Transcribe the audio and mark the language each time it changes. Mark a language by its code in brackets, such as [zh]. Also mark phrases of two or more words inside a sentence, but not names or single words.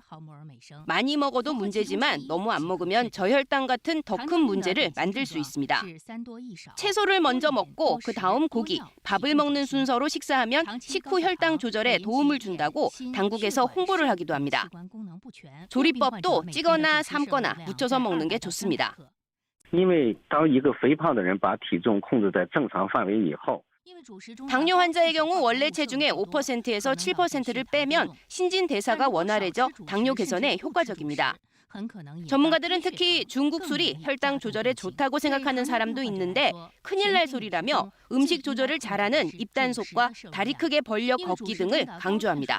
[ko] 많이 먹어도 문제지만 너무 안 먹으면 저혈당 같은 더 큰 문제를 만들 수 있습니다. 채소를 먼저 먹고 그 다음 고기, 밥을 먹는 순서로 식사하면 식후 혈당 조절에 도움을 준다고 당국에서 홍보를 하기도 합니다. 조리법도 찌거나 삶거나 무쳐서 먹는 게 좋습니다. [zh] 因为当一个肥胖的人把体重控制在正常范围以后 [ko] 당뇨 환자의 경우 원래 체중의 5%에서 7%를 빼면 신진대사가 원활해져 당뇨 개선에 효과적입니다. 전문가들은 특히 중국 술이 혈당 조절에 좋다고 생각하는 사람도 있는데 큰일 날 소리라며 음식 조절을 잘하는 입단속과 다리 크게 벌려 걷기 등을 강조합니다.